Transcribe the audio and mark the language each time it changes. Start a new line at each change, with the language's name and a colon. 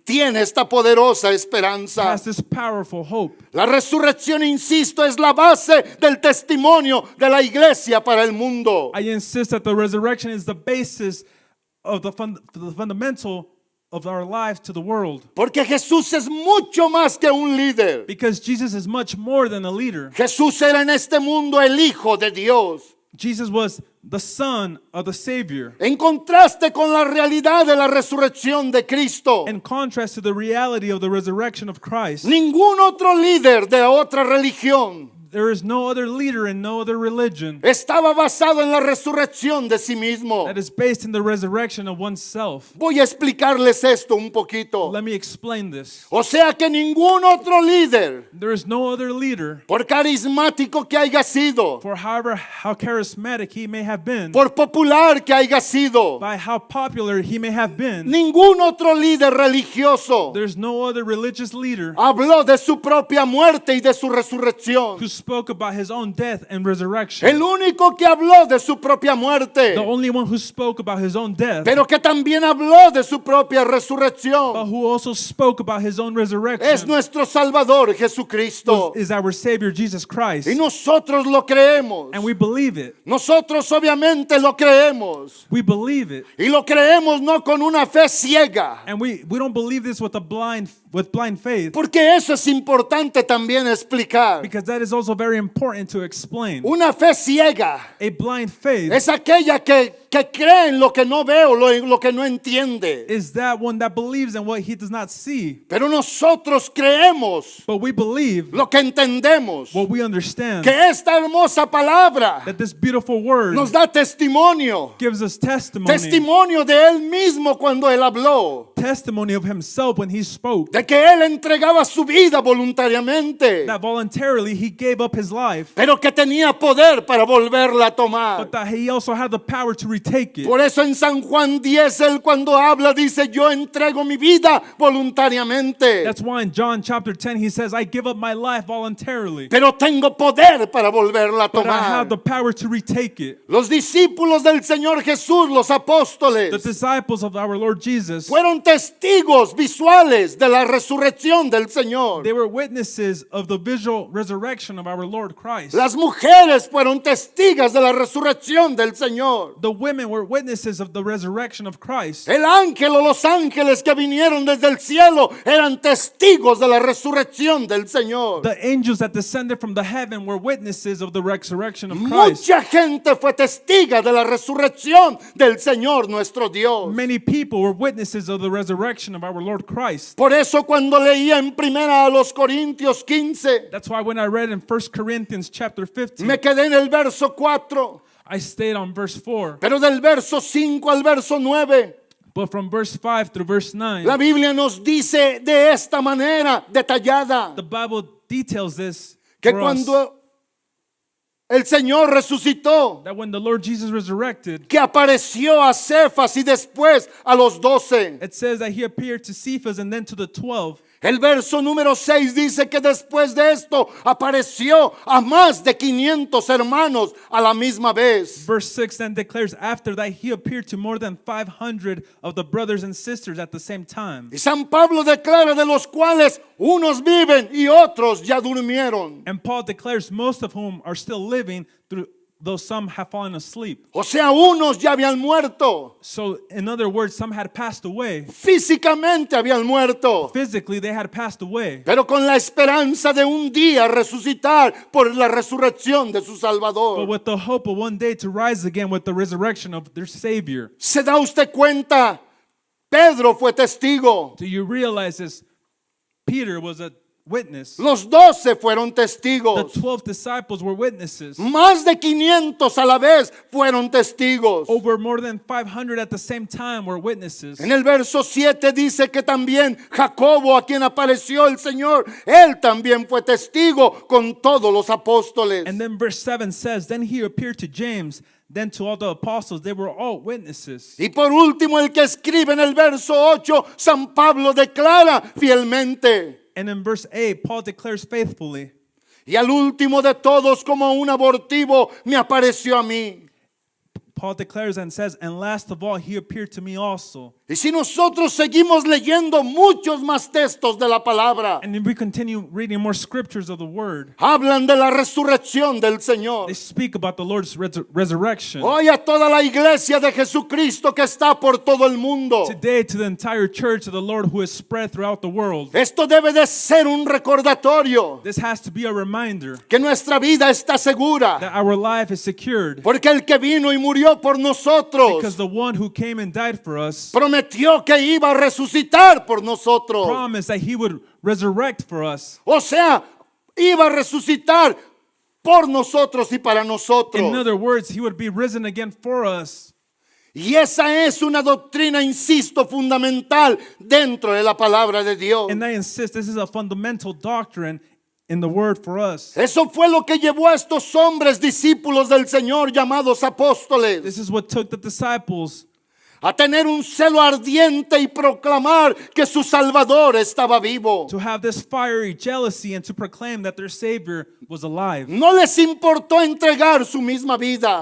Spanish: tiene esta poderosa esperanza.
English: has this powerful hope.
Spanish: La resurrección, insisto, es la base del testimonio de la iglesia para el mundo.
English: I insist that the resurrection is the basis of the fundamental of our lives to the world.
Spanish: Porque Jesús es mucho más que un líder.
English: Because Jesus is much more than a leader.
Spanish: Jesús era en este mundo el Hijo de Dios.
English: Jesus was the Son of the Savior.
Spanish: En contraste con la realidad de la resurrección de Cristo,
English: In contrast to the reality of the resurrection of Christ,
Spanish: ningún otro líder de otra religión
English: There is no other leader and no other religion
Spanish: estaba basado en la resurrección de sí mismo.
English: that is based in the resurrection of oneself.
Spanish: Voy a explicarles esto un poquito.
English: Let me explain this.
Spanish: O sea que ningún otro líder,
English: There is no other leader,
Spanish: por carismático que haya sido,
English: for however how charismatic he may have been,
Spanish: por popular que haya sido,
English: by how popular he may have been,
Spanish: ningún otro líder religioso
English: there's no other religious leader
Spanish: habló de su propia muerte y de su resurrección.
English: who spoke about his own death and resurrection.
Spanish: El único que habló de su propia muerte,
English: The only one who spoke about his own death,
Spanish: pero que también habló de su propia
English: but
Spanish: resurrección,
English: who also spoke about his own
Spanish: es
English: resurrection,
Spanish: nuestro Salvador Jesucristo.
English: is our Savior Jesus Christ.
Spanish: Y nosotros lo creemos.
English: And we believe it.
Spanish: Nosotros obviamente lo creemos.
English: We believe it.
Spanish: Y lo creemos no con una fe ciega.
English: And we don't believe this with blind faith,
Spanish: Porque eso es importante también explicar.
English: because that is also very important to explain.
Spanish: Una fe ciega
English: A blind faith
Spanish: es aquella que cree en lo que no veo, lo que no entiende.
English: is that one that believes in what he does not see.
Spanish: Pero nosotros creemos
English: But we believe
Spanish: lo que entendemos.
English: what we understand,
Spanish: Que esta hermosa palabra
English: that this beautiful word
Spanish: nos da testimonio.
English: gives us testimony
Spanish: Testimonio de Él mismo cuando Él habló.
English: testimony of himself when he spoke,
Spanish: De que Él entregaba su vida voluntariamente.
English: that voluntarily he gave up his life,
Spanish: Pero que tenía poder para volverla a tomar.
English: but that he also had the power to retake it.
Spanish: Por eso en San Juan 10 Él cuando habla dice yo entrego mi vida voluntariamente.
English: That's why in John chapter 10 he says, I give up my life voluntarily,
Spanish: Pero tengo poder para volverla a
English: but I have the power to retake it.
Spanish: Los discípulos del Señor Jesús, los
English: The
Spanish: apóstoles,
English: disciples of our Lord Jesus,
Spanish: fueron testigos visuales de la resurrección del Señor.
English: they were witnesses of the visual resurrection of our Lord Christ.
Spanish: Las mujeres fueron testigas de la resurrección del Señor.
English: The women were witnesses of the resurrection of Christ.
Spanish: El ángel o los ángeles que vinieron desde el cielo eran testigos de la resurrección del Señor.
English: The angels that descended from the heaven were witnesses of the resurrection of Christ.
Spanish: Mucha gente fue testiga de la resurrección del Señor nuestro Dios.
English: Many people were witnesses of the resurrection of our Lord Christ.
Spanish: Por eso cuando leía en primera a los Corintios 15,
English: That's why when I read in 1 Corinthians chapter 15,
Spanish: me quedé en el verso 4,
English: I stayed on verse 4.
Spanish: pero del verso 5 al verso 9,
English: But from verse 5 through verse 9,
Spanish: la Biblia nos dice de esta manera detallada
English: the Bible details this
Spanish: que
English: for us,
Spanish: cuando el Señor resucitó,
English: that when the Lord Jesus resurrected,
Spanish: que apareció a Cefas y después a los 12.
English: it says that he appeared to Cephas and then to the 12.
Spanish: El verso número 6 dice que después de esto apareció a más de 500 hermanos a la misma vez.
English: Verse 6 then declares, after that he appeared to more than 500 of the brothers and sisters at the same time.
Spanish: Y San Pablo declara de los cuales unos viven y otros ya durmieron.
English: And Paul declares most of whom are still living, though some have fallen asleep.
Spanish: O sea, unos ya habían muerto.
English: So in other words, some had passed away.
Spanish: Físicamente habían muerto.
English: Physically, they had passed away.
Spanish: Pero con la esperanza de un día resucitar por la resurrección de su
English: But
Spanish: Salvador.
English: with the hope of one day to rise again with the resurrection of their Savior.
Spanish: ¿Se da usted cuenta? Pedro fue testigo.
English: Do you realize this? Peter was a witness.
Spanish: Los 12 fueron
English: The
Spanish: testigos.
English: 12 disciples were witnesses.
Spanish: Más de 500 a la vez fueron testigos.
English: Over more than 500 at the same time were witnesses.
Spanish: En el verso 7 dice que también Jacobo, a quien apareció el Señor, él también fue testigo con todos los apóstoles.
English: And then verse 7 says, then he appeared to James, then to all the apostles. They were all witnesses.
Spanish: Y por último, el que escribe en el verso 8, San Pablo declara fielmente.
English: And in verse 8, Paul declares faithfully.
Spanish: Y al último de todos, como un abortivo, me apareció a mí.
English: Paul declares and says, and last of all, he appeared to me also.
Spanish: Y si nosotros seguimos leyendo muchos más textos de la palabra,
English: And if we continue reading more scriptures of the word,
Spanish: hablan de la resurrección del Señor.
English: they speak about the Lord's resurrection.
Spanish: Hoy a toda la iglesia de Jesucristo que está por todo el mundo.
English: Today, to the entire church of the Lord who is spread throughout the world,
Spanish: Esto debe de ser un recordatorio
English: this has to be a reminder
Spanish: que nuestra vida está segura.
English: that our life is secured,
Spanish: Porque el que vino y murió por nosotros
English: because the one who came and died for us
Spanish: prometió que iba a resucitar por nosotros.
English: promised that he would resurrect for us.
Spanish: O sea, iba a resucitar por nosotros y para
English: In
Spanish: nosotros.
English: other words, he would be risen again for us.
Spanish: Y esa es una doctrina, insisto, fundamental dentro de la palabra de Dios.
English: And I insist, this is a fundamental doctrine in the word for us.
Spanish: Eso fue lo que llevó a estos hombres discípulos del Señor llamados apóstoles
English: This is what took the disciples
Spanish: a tener un celo ardiente y proclamar que su Salvador estaba vivo.
English: to have this fiery jealousy and to proclaim that their Savior was alive.
Spanish: No les importó entregar su misma vida,